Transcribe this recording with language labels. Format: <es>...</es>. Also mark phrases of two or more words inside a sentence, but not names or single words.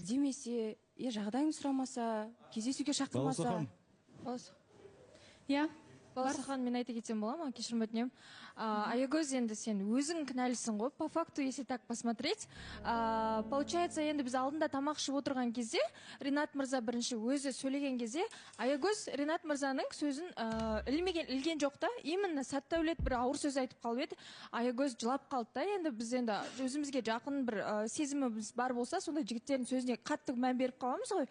<kk>іздемесе, жағдайын сұрамаса, кездесуге шақырмаса. Иә. Баласахан, мен айта кетсем бола ма? Кешірім өтінемін. Аягөз, енді сен өзің кінәлісің ғой.</kk> <ru>По факту, если так посмотреть, получается,</ru> <kk>енді біз алдында тамақ ішіп отырған кезде, Ринат мырза бірінші өзі сөйлеген кезде, Аягөз Ринат мырзаның сөзін ілген жоқ та, именно Сәттәулет бір ауыр сөз айтып қалып еді. Аягөз жылап қалды да, енді біз енді өзімізге жақын бір сезіміміз бар болса, сонда жігіттердің сөзіне қатты мән беріп қаламыз ғой.</kk>